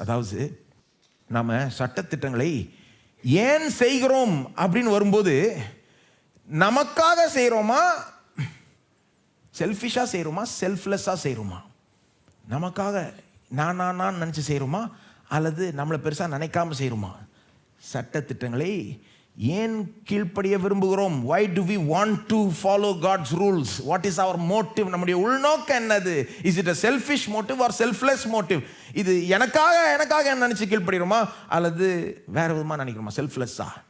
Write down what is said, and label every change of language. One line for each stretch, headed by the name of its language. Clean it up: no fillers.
Tamil: அதாவது நாம் சட்டத்திட்டங்களை ஏன் செய்கிறோம் அப்படின்னு வரும்போது, நமக்காக செய்கிறோமா, செல்ஃபிஷாக செய்கிறோமா, செல்ஃப்லெஸ்ஸாக செய்கிறோமா? நமக்காக நான் நினச்சி செய்கிறோமா, அல்லது நம்மளை பெருசாக நினைக்காம செய்கிறோமா? சட்டத்திட்டங்களை ஏன் கீழ்ப்படிய விரும்புகிறோம்?
English: why do we want to follow God's rules? what is our motive?
Tamil: நம்முடைய உள்நோக்கம் என்னது?
English: is it a selfish motive or selfless motive?
Tamil: இது எனக்காக நினச்சி கீழ்ப்படுகிறோமா, அல்லது வேற விதமாக நினைக்கிறோமா, செல்ஃப்லெஸ்ஸா?